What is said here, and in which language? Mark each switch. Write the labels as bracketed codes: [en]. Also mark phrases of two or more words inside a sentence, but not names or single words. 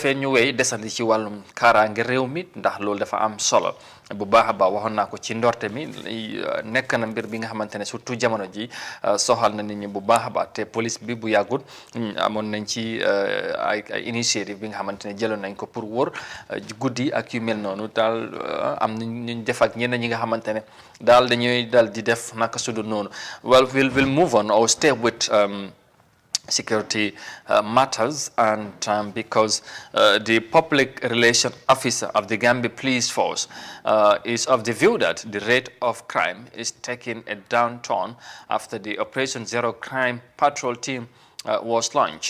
[wo] defee ñu wéy desandi ci wàllum kaaraange réew mi ndax loolu dafa am solo bu baax a baax waxoon naa ko ci ndorte mi nekk na mbir bi nga xamante ne surtout jamono ji soxal na nit ñi bu baax a baax te police bi bu yàggut amoon nañ ci ay initiative bi nga xamante ne jëloon nañ ko pour wóor guddi ak yu mel noonu daal am nañ def ak ñenn ñi nga xamante ne daal dañuy dal di def naka sudul noonu. [en] Well, we'll move on or stay with security matters, and because the public relation officer of the Gambia Police Force is of the view that the rate of crime is taking a downturn after the Operation Zero Crime Patrol team was launched.